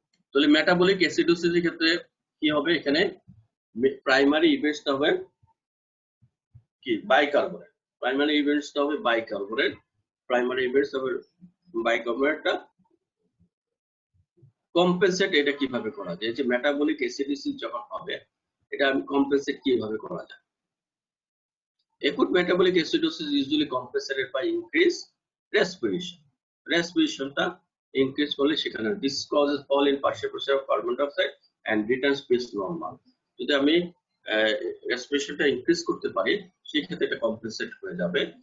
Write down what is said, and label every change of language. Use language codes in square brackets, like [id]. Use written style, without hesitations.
[bn] তাহলে মেটাবলিক অ্যাসিডোসিসের ক্ষেত্রে কি হবে, এখানে প্রাইমারি ইভেন্টসটা হবে কি বাইকার্বনেট, প্রাইমারি ইভেন্টসটা হবে বাইকার্বনেট, প্রাইমারি ইভেন্টস হবে বাইকার্বনেটটা কম্পেনসেট। এটা কিভাবে করা যায়, যে মেটাবলিক অ্যাসিডোসিস যখন হবে, এটা আমি কম্পেনসেট কিভাবে করা যায়। [en] Acute metabolic acidosis usually compensated by increased respiration. [bn] রেসপিরেশনটা increase করলে সেখানে [en] this causes fall in partial pressure of carbon dioxide and returns pH normal. [bn] যদি আমি রেসপিরেশনটা ইনক্রিজ করতে পারি, সেক্ষেত্রে এটা কম্পেনসেট হয়ে যাবে।